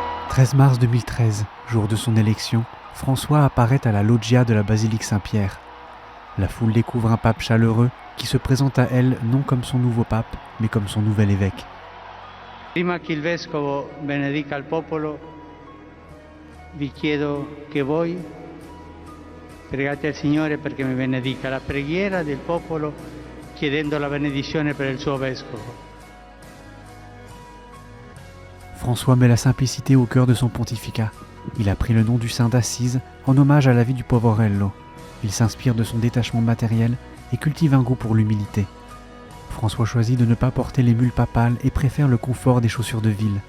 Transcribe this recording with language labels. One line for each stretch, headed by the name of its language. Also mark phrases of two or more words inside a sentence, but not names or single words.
French: 13 mars 2013, jour de son élection, François apparaît à la loggia de la basilique Saint-Pierre. La foule découvre un pape chaleureux qui se présente à elle non comme son nouveau pape, mais comme son nouvel évêque.
Italian: Prima che il vescovo benedica il popolo, vi chiedo che voi pregate al Signore perché mi benedica. La preghiera del popolo chiedendo la benedizione per il suo vescovo.
French: François met la simplicité au cœur de son pontificat. Il a pris le nom du saint d'Assise en hommage à la vie du Poverello. Il s'inspire de son détachement matériel et cultive un goût pour l'humilité. François choisit de ne pas porter les mules papales et préfère le confort des chaussures de ville.